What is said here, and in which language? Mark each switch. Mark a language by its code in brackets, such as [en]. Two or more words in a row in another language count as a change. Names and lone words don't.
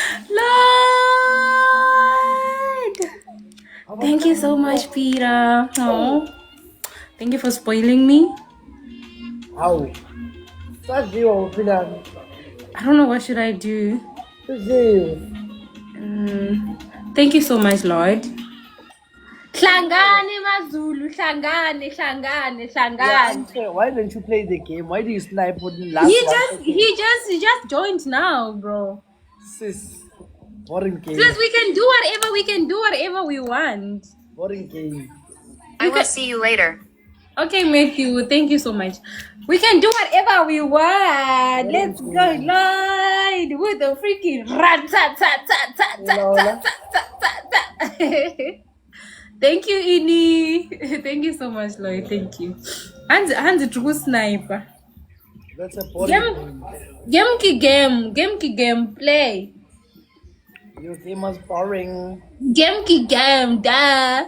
[en] Lord! Thank you so much, Peter. Oh, thank you for spoiling me. How? I don't know, what should I do? Thank you so much, Lord. [zu] Hlangane Mazulu, hlangane. [en] Why don't you play the game? Why do you snipe on the last He just joined now, bro. Sis, boring game. Plus we can do whatever we want. Boring game. I will see you later. Okay, Matthew, thank you so much. We can do whatever we want. Let's go, Lloyd, with the freaking rat-tat-tat-tat-tat-tat-tat-tat-tat. Thank you, Ini. Thank you so much, Lloyd. Thank you. Hands true sniper. That's a boring game. Game play. Your game was boring. Game, da.